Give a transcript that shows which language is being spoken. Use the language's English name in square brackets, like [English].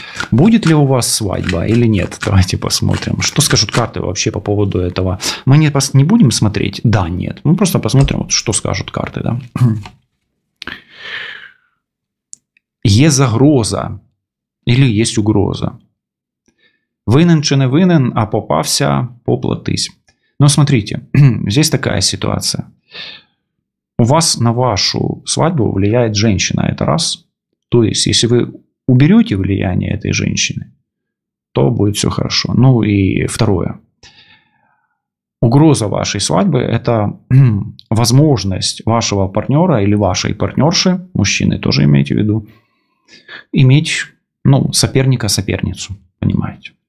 [Russian] Будет ли у вас свадьба или нет? Давайте посмотрим. Что скажут карты вообще по поводу этого? Мы не будем смотреть «да», «нет». Мы просто посмотрим, что скажут карты. Да? [Ukrainian] Є загроза [Russian] или есть угроза. [Ukrainian] Винен чи не винен, а попався, поплатись. [Russian] Но смотрите, здесь такая ситуация. У вас на вашу свадьбу влияет женщина, это раз. То есть, если вы уберете влияние этой женщины, то будет все хорошо. Ну и второе. Угроза вашей свадьбы – это возможность вашего партнера или вашей партнерши, мужчины тоже имейте в виду, иметь соперника-соперницу, понимаете.